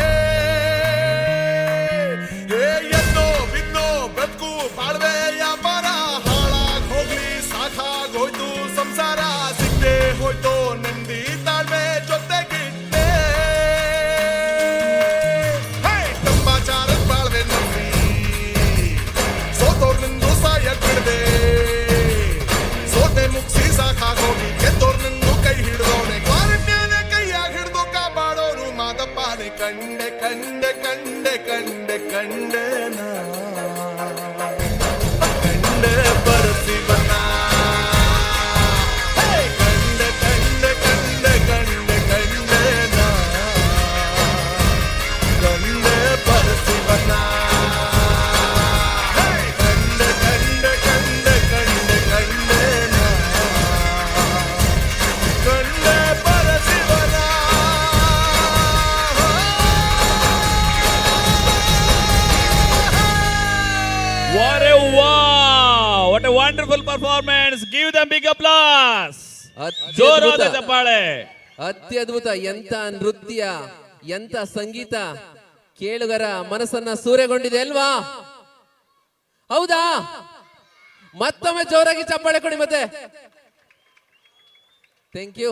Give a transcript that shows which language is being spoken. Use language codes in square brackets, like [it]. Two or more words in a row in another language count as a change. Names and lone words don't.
[kn] ಎನ್ನೋ ಬಿನ್ನೋ ಬದುಕು ಬಾಳ್ವೆ ವ್ಯಾಪಾರ, ಹಾಳಾಗ್ ಹೋಗ್ಲಿ ಸಾಕಾಗೋಯ್ತು ಸಂಸಾರ, ಸಿಗ್ದೆ ಹೋಯ್ತೋ ನೆಮ್ಮದಿ ತಾಳ್ಮೆ ಜೊತೆಗಿಟ್ಟೆ. ತಂಬಾಚಾರದ ಬಾಳ್ವೆ ನಂಬಿ ಸೋತೋರ್ನಿಂದು ಸಾಯಕ್ ಬಿಡದೆ, ಸೋತೆ ಮುಗಿಸಿ ಸಾಕಾಗೋಗಿ ಗೆದ್ದೋರ್ನಿಂದು ಕೈ ಹಿಡ್ದೋನೆ, ಕಾರಣ್ಯನೇ ಕೈಯಾಗ ಹಿಡ್ದು ಕಾಪಾಡೋನು ಮಾದಪ್ಪನೆ. ಕಂಡೆ ಕಂಡೆ ಕಂಡೆ ಕಂಡೆ ಕಂಡೆನಾ ಕಂಡೆ ಪರಶಿವನ. ಕಂಡೆ ಕಂಡೆ ಕಂಡೆ ಕಂಡೆ ಕಂಡೆನಾ ಕಂಡೆ ಪರಶಿವನ. ಕಂಡೆ ಕಂಡೆ ಕಂಡೆ ಕಂಡೆ ಕಂಡೆನಾ ಕಂಡೆ ಪರಶಿವನ. [en] What a wow! What a wonderful performance! Give them big applause! [kn] ಜೋರಾದ ಚಪ್ಪಾಳೆ. ಅತ್ಯದ್ಭುತ. ಎಂತ ನೃತ್ಯ, ಎಂತ ಸಂಗೀತ, ಕೇಳುಗರ ಮನಸ್ಸನ್ನ ಸೂರೆಗೊಂಡಿದೆ ಅಲ್ವಾ? ಹೌದಾ? ಮತ್ತೊಮ್ಮೆ ಜೋರಾಗಿ ಚಪ್ಪಾಳೆ ಕೊಡಿ ಮತ್ತೆ. [en] Thank you.